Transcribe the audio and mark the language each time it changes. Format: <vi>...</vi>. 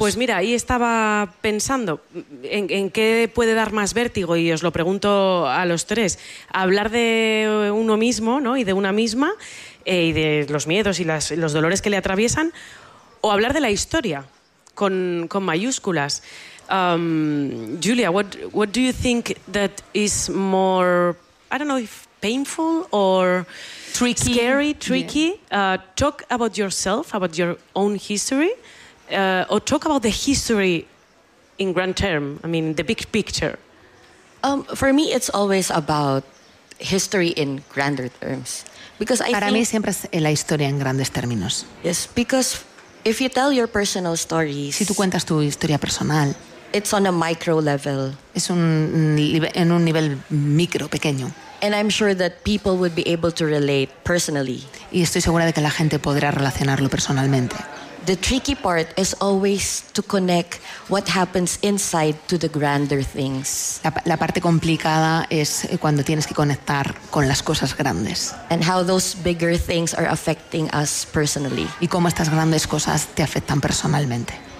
<es>Pues mira, ahí estaba pensando en qué puede dar más vértigo, y os lo pregunto a los tres. Hablar de uno mismo, ¿no? Y de una misma, y de los miedos y los dolores que le atraviesan, o hablar de la historia, con mayúsculas.</es> <en>Julia, what do you think that is more... I don't know if painful or... Tricky. Scary, tricky. Yeah. Talk about yourself, about your own history, or talk about the history in grand term, I mean, the big picture. For me, it's always about history in grander terms. Because I</en> <es>Para</es> <en>think,</en> <es>mí siempre es la historia en grandes términos.</es> <en>Yes, because if you tell your personal stories...</en> <es>Si tú cuentas tu historia personal...</es> <en>It's on a micro level.</en> <es>Es en un nivel micro, pequeño.</es> <en>And I'm sure that people would be able to relate personally.</en> <es>Y estoy segura de que la gente podrá relacionarlo personalmente.</es> <en>The tricky part is always to connect what happens inside to the grander things.</en> <es>La parte complicada es cuando tienes que conectar con las cosas grandes.</es> <en>And how those bigger things are affecting us personally.</en> <es>Y cómo estas grandes cosas te afectan personalmente.</es>